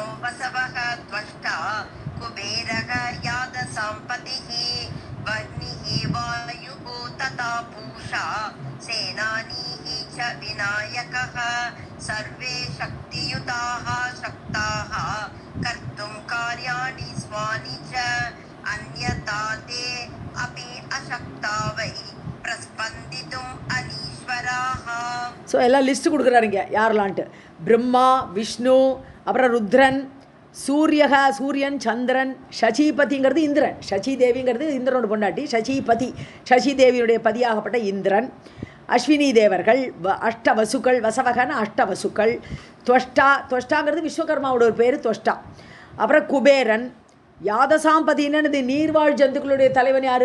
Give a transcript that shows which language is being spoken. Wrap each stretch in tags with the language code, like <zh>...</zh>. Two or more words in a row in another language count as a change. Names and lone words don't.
<sa>वसवः त्वष्टा कुबेरः यादसाम्पतिः वह्निः वायुः तथा पूषा सेनानीः च विनायकः सर्वे शक्तियुताः शक्ताः कर्तुं कार्याणि स्वानि च अन्यथा ते अपि अशक्ता वै प्रस्पन्दितुम् अनीश्वराः.</sa> <ta>ஸோ எல்லாம் லிஸ்ட்டு கொடுக்குறாருங்க யாரெல்லான்ட்டு. பிரம்மா, விஷ்ணு, அப்புறம் ருத்ரன், சூரியக சூரியன், சந்திரன், சசிபதிங்கிறது இந்திரன், சசி தேவிங்கிறது இந்திரனோட பொண்டாட்டி, சசிபதி சசி தேவியுடைய பதியாகப்பட்ட இந்திரன், அஸ்வினி தேவர்கள், அஷ்டவசுக்கள், வசவகன அஷ்டவசுக்கள், துவஷ்டாங்கிறது விஸ்வகர்மாவோட ஒரு பேர் துவஷ்டா, அப்புறம் குபேரன், யாதசாம்பதின்னு நீர்வாழ் ஜந்துக்களுடைய தலைவன் யார்?</ta>